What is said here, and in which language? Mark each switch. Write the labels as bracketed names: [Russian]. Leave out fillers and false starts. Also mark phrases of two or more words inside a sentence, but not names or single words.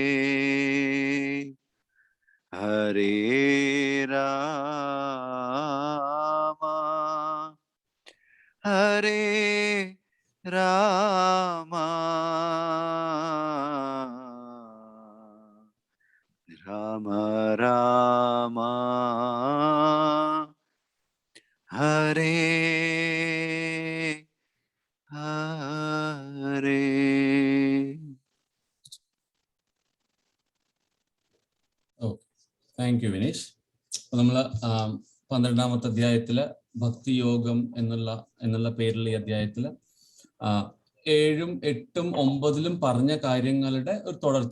[Sanskrit] हरे राम हरे राम राम राम हरे हरे. [English] thank you വിനീഷ്. [Malayalam] അപ്പൊ നമ്മള് 12-ാമത്തെ അധ്യായത്തില് ഭക്തിയോഗം എന്നുള്ള പേരിലുള്ള ഈ അധ്യായത്തില് 7, 8, 9 പറഞ്ഞ കാര്യങ്ങളുടെ ഒരു തുടർച്ച.